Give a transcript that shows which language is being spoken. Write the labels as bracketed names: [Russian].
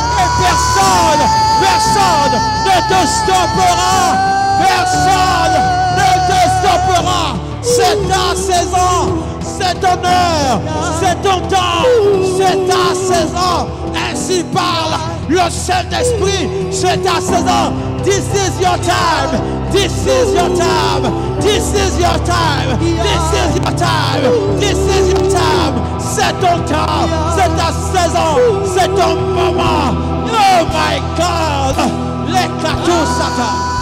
[French] Et personne ne te stoppera. Personne ne te stoppera. C'est ta saison. C'est ton heure, c'est ton temps, c'est ta saison. Ainsi parle le Saint-Esprit, c'est ta saison. [English] This is your time, this is your time, this is your time, this is your time, this is your time. [French] C'est ton temps, c'est ta saison, c'est ton moment. [English] Oh my God, [French] les cartons Satan.